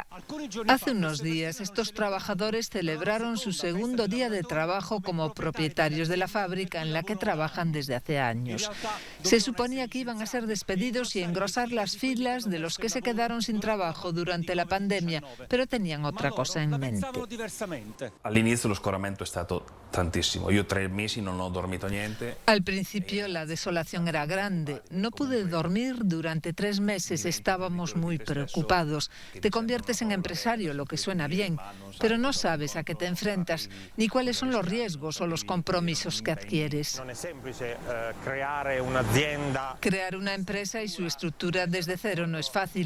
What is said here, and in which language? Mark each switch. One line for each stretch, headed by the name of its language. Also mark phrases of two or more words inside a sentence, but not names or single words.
Spanish: Hace unos días estos trabajadores celebraron su segundo día de trabajo como propietarios de la fábrica en la que trabajan desde hace años. Se suponía que iban a ser despedidos y engrosar las filas de los que se quedaron sin trabajo durante la pandemia, pero tenían otra cosa en mente.
Italian: All'inizio lo scoramento è stato tantissimo. Io 3 mesi non ho dormito niente.
Spanish: Al principio la desolación era grande. No pude dormir durante 3 meses. Estábamos muy preocupados. Te conviertes en empresario, lo que suena bien, pero no sabes a qué te enfrentas ni cuáles son los riesgos o los compromisos que adquieres. Crear una empresa y su estructura desde cero no es fácil.